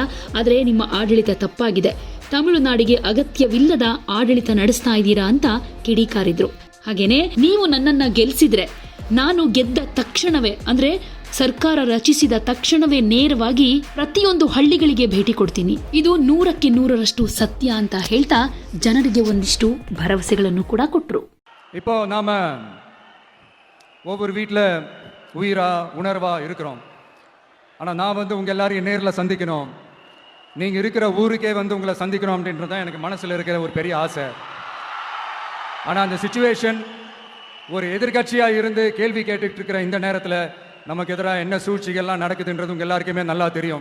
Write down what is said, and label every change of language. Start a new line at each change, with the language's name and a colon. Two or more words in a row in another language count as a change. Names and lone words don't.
Kannada: ಆದ್ರೆ ನಿಮ್ಮ ಆಡಳಿತ ತಪ್ಪಾಗಿದೆ, ತಮಿಳುನಾಡಿಗೆ ಅಗತ್ಯವಿಲ್ಲದ ಆಡಳಿತ ನಡೆಸ್ತಾ ಇದ್ದೀರಾ ಅಂತ ಕಿಡಿಕಾರಿದ್ರು. ಹಾಗೇನೆ ನೀವು ನನ್ನನ್ನ ಗೆಲ್ಸಿದ್ರೆ ನಾನು ಗೆದ್ದ ತಕ್ಷಣವೇ, ಅಂದ್ರೆ ಸರ್ಕಾರ ರಚಿಸಿದ ತಕ್ಷಣವೇ ನೇರವಾಗಿ ಪ್ರತಿಯೊಂದು ಹಳ್ಳಿಗಳಿಗೆ ಭೇಟಿ ಕೊಡ್ತೀನಿ. ಇದು 100ಕ್ಕೆ 100ರಷ್ಟು ಸತ್ಯ ಅಂತ ಹೇಳ್ತಾ ಜನರಿಗೆ ಒಂದಿಷ್ಟು ಭರವಸೆಗಳನ್ನು ಕೂಡ ಕೊಟ್ರು.
Tamil: இப்போ நாம ஒவ்வொரு வீட்டில் உயிரா உணர்வா இருக்கிறோம். ஆனால் நான் வந்து உங்கள் எல்லாரையும் நேரில் சந்திக்கணும், நீங்கள் இருக்கிற ஊருக்கே வந்து உங்களை சந்திக்கணும் அப்படின்றது தான் எனக்கு மனசில் இருக்கிற ஒரு பெரிய ஆசை. ஆனால் அந்த சிச்சுவேஷன், ஒரு எதிர்கட்சியாக இருந்து கேள்வி கேட்டுட்டு இருக்கிற இந்த நேரத்தில் நமக்கு எதிராக என்ன சூழ்ச்சிகள்லாம் நடக்குதுன்றது உங்கள் எல்லாருக்குமே நல்லா தெரியும்.